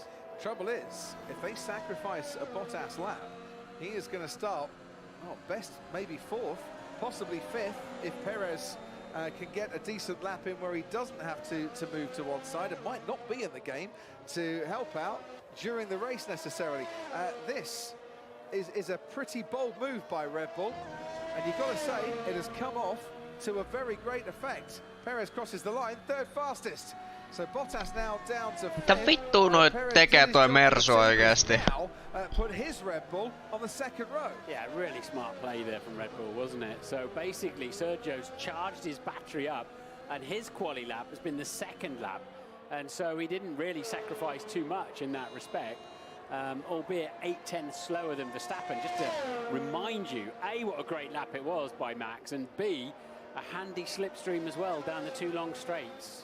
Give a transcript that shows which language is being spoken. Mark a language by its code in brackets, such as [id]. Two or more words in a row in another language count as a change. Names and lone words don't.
[en] Trouble is, if they sacrifice a Bottas lap, he is going to start, best maybe 4th, possibly 5th, if Perez can get a decent lap in where he doesn't have to move to one side and might not be in the game to help out during the race necessarily. This is a pretty bold move by Red Bull, and you've got to say it has come off to a very great effect. Perez crosses the line, 3rd fastest. So Bottas now down to 5th. [fi] Mitä vittua noit tekee toi Mersu oikeesti? [en] Put his Red Bull on the 2nd row. Yeah, really smart play there from Red Bull, wasn't it? So basically Sergio's charged his battery up and his quali lap has been the 2nd lap. And so he didn't really sacrifice too much in that respect. Albeit 8 tenths slower than Verstappen, just to remind you, A, what a great lap it was by Max, and B, a handy slipstream as well down the 2 long straights.